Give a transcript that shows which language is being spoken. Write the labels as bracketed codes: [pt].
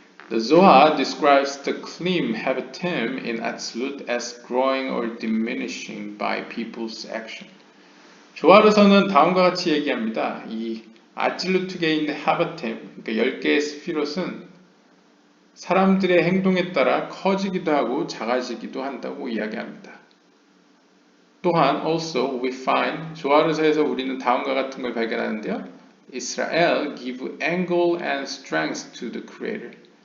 [en] The Zohar describes the Klim Habatim in Atzilut as growing or diminishing by people's action. [ko] 조아르서는 다음과 같이 얘기합니다. 이 아찔루트계에 있는 하바템, 그러니까 10개의 스피롯은 사람들의 행동에 따라 커지기도 하고 작아지기도 한다고 이야기합니다. 또한 [en] also we find [ko] 조아르서에서 우리는 다음과 같은 걸 발견하는데요. [en] Israel give angle and strength to the Creator.